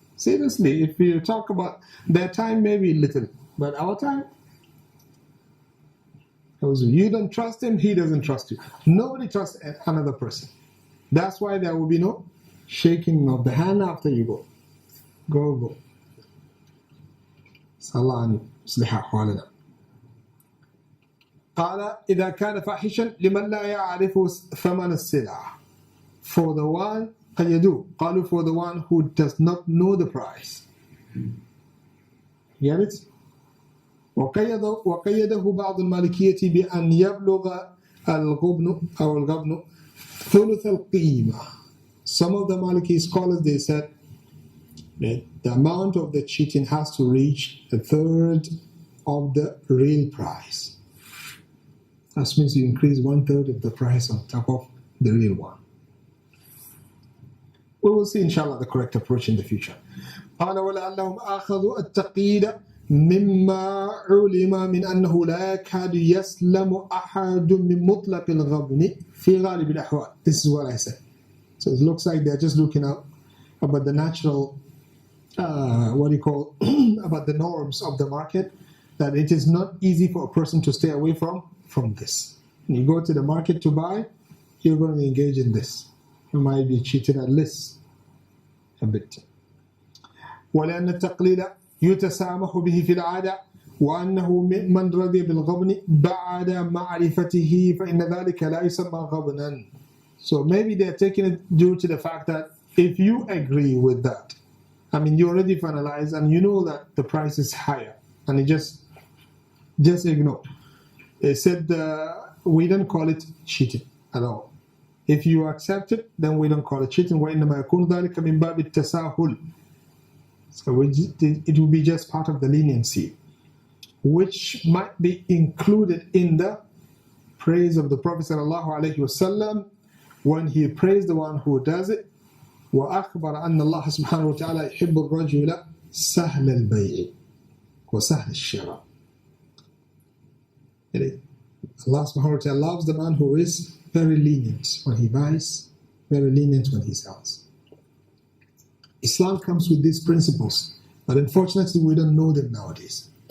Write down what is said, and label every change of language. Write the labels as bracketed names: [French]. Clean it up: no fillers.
[English] Seriously, if you talk about their time, maybe little, but our time, you don't trust him, he doesn't trust you. Nobody trusts another person. That's why there will be no shaking of the hand after you go. Go. [Arabic] Sallallahu alayhi wa قال إذا كان فاحشا لمن لا يعرف ثمن السلعة. [English] For the one [Arabic] قالوا [English] for the one who does not know the price. Get it? [Arabic] وقيده بعض المالكية بأن يبلغ الغبن ثلث القيمة. [English] Some of the Maliki scholars, they said that the amount of the cheating has to reach a third of the real price. That means you increase 1/3 of the price on top of the real one. We will see inshallah the correct approach in the future. [Arabic] قال ولعلهم أخذوا التقييد مما علم من أنه لا يكاد يسلم أحد من مطلق الغبن في غالب الأحوال. [English] This is what I said. So it looks like they're just looking up about the natural, about the norms of the market, that it is not easy for a person to stay away from this. When you go to the market to buy, you're going to engage in this. You might be cheated at least a bit. [Arabic] ولأن التقليد يتسامح به في العادة وأنه من رضي بالغبن بعد معرفته فإن ذلك لا يسمى غبنا. [English] So maybe they're taking it due to the fact that if you agree with that, you already finalized and you know that the price is higher, and you just ignore. They said we don't call it cheating at all. If you accept it, then we don't call it cheating. [Arabic] وإنما يكون ذلك من باب التساهل. [English] So it will be just part of the leniency, which might be included in the praise of the Prophet ﷺ when he praised the one who does it. [Arabic] وأخبر أن الله سبحانه وتعالى يحب الرجل سهل البيع وسهل الشراء. [English] Allah subhanahu wa ta'ala loves the man who is very lenient when he buys, very lenient when he sells. Islam comes with these principles, but unfortunately we don't know them nowadays.